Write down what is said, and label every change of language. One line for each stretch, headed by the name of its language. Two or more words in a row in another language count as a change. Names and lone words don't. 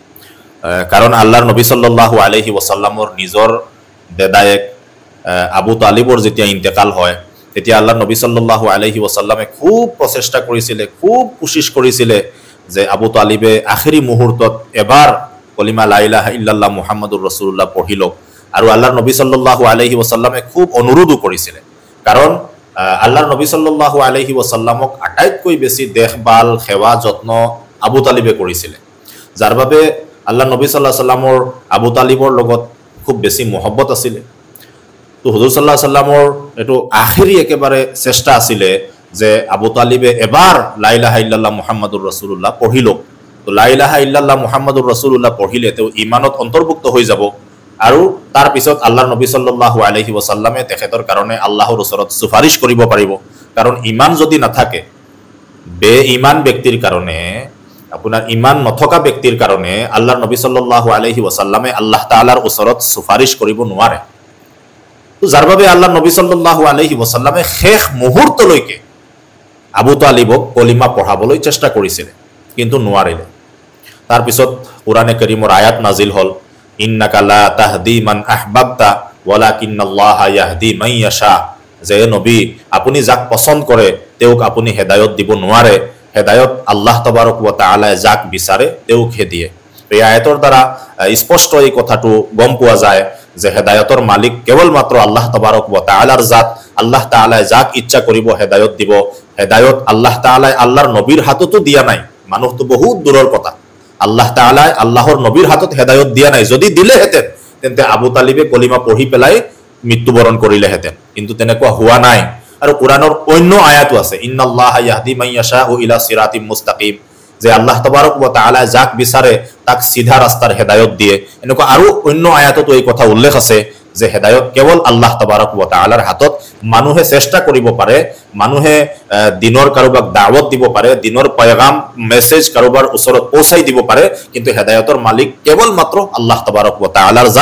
Assamese: কাৰণ আল্লাহৰ নবী
Arabic: صلى الله عليه وسلم
Assamese: নিজৰ দেদায়েক আবু তালিবৰ যেতিয়া ইন্তেকাল হয় তেতিয়া আল্লাহৰ নবী
Arabic: صلى الله عليه وسلم
Assamese: খুব প্ৰচেষ্টা কৰিছিলে, খুব কোশিশ কৰিছিলে যে আবু তালিবে আখিৰি মুহূৰ্তত এবাৰ কলিমা
Arabic: لا إله إلا الله محمد رسول الله
Assamese: পঢ়ি লওক। আৰু আল্লাহৰ নবী
Arabic: صلى الله عليه وسلم
Assamese: খুব অনুৰোধো কৰিছিলে, কাৰণ আল্লাহৰ নবী
Arabic: صلى الله عليه وسلم
Assamese: আটাইতকৈ বেছি দেখভাল সেৱা যত্ন আবু তালিবে কৰিছিলে, যাৰ বাবে আল্লাহৰ নবী
Arabic: صلى الله عليه وسلم
Assamese: আবু তালিবৰ লগত খুব বেছি মহব্বত আছিলে। তো হুজুৰ
Arabic: صلى الله عليه وسلم
Assamese: এইটো আখিৰি একেবাৰে চেষ্টা আছিলে যে আবু তালিবে এবাৰ
Arabic: لا إله إلا الله محمد رسول الله
Assamese: পঢ়ি লওক। তো
Arabic: لا إله إلا الله محمد رسول الله
Assamese: পঢ়িলে তেওঁ ইমানত অন্তৰ্ভুক্ত হৈ যাব আৰু তাৰ পিছত আল্লাহৰ নবী
Arabic: صلى الله عليه وسلم
Assamese: তেখেতৰ কাৰণে আল্লাহৰ ওচৰত সুপাৰিশ কৰিব পাৰিব। কাৰণ ইমান যদি নাথাকে, বেঈমান ব্যক্তিৰ কাৰণে, আপোনাৰ ইমান নথকা ব্যক্তিৰ কাৰণে আল্লাহৰ নবী
Arabic: صلى الله عليه وسلم
Assamese: আল্লাহ তাআলাৰ ওচৰত সুপাৰিশ কৰিব নোৱাৰে। তো যাৰ বাবে আল্লাহৰ নবী
Arabic: صلى الله عليه وسلم
Assamese: শেষ মুহূৰ্তলৈকে আবু তালিবক কলিমা পঢ়াবলৈ চেষ্টা কৰিছিলে কিন্তু নোৱাৰিলে। তাৰপিছত কোৰাণে কাৰীমৰ আয়াত নাজিল হ'ল,
Arabic: إنك لا تهدي من أحببت ولكن الله يهدي من يشاء,
Assamese: যে নবী আপুনি যাক পছন্দ কৰে তেওঁক আপুনি হেদায়ত দিব নোৱাৰে, হেদায়ত আল্লাহ
Arabic: تبارك وتعالى
Assamese: যাক বিচাৰে তেওঁকহে দিয়ে। এই আয়াতৰ দ্বাৰা স্পষ্ট এই কথাটো গম পোৱা যায় যে হেদায়তৰ মালিক কেৱল মাত্ৰ আল্লাহ
Arabic: تبارك وتعالى
Assamese: জাত। আল্লাহ তাআলাই যাক ইচ্ছা কৰিব হেদায়ত দিব। হেদায়ত আল্লাহ তাআলাই আল্লাহৰ নবীৰ হাততো দিয়া নাই, মানুহটো বহুত দূৰৰ কথা। আল্লাহ তাআলাই আল্লাহৰ নবীৰ হাতত হেদায়ত দিয়া নাই, যদি দিলেহেঁতেন তেন্তে আবু তালিবে কলিমা পঢ়ি পেলাই মৃত্যুবৰণ কৰিলেহেঁতেন, কিন্তু তেনেকুৱা হোৱা নাই। আৰু কোৰাণৰ অন্য আয়াতো আছে,
Arabic: إن الله يهدي من يشاء إلى صراط مستقيم,
Assamese: যে আল্লাহ
Arabic: تبارك وتعالى
Assamese: যাক বিচাৰে তাক সিধা ৰাস্তাৰ হেদায়ত দিয়ে। এনেকুৱা আৰু অন্য আয়াততো এই কথা উল্লেখ আছে যে হেদায়ত কেৱল আল্লাহ
Arabic: تبارك وتعالى
Assamese: হাতত। মানুহে চেষ্টা কৰিব পাৰে, মানুহে দিনৰ কাৰোবাক দাৱত দিব পাৰে, দিনৰ পয়গাম মেছেজ কাৰোবাৰ ওচৰত পৌঁছাই দিব পাৰে, কিন্তু হেদায়তৰ মালিক কেৱল মাত্ৰ আল্লাহ
Arabic: تبارك وتعالى
Assamese: জাত।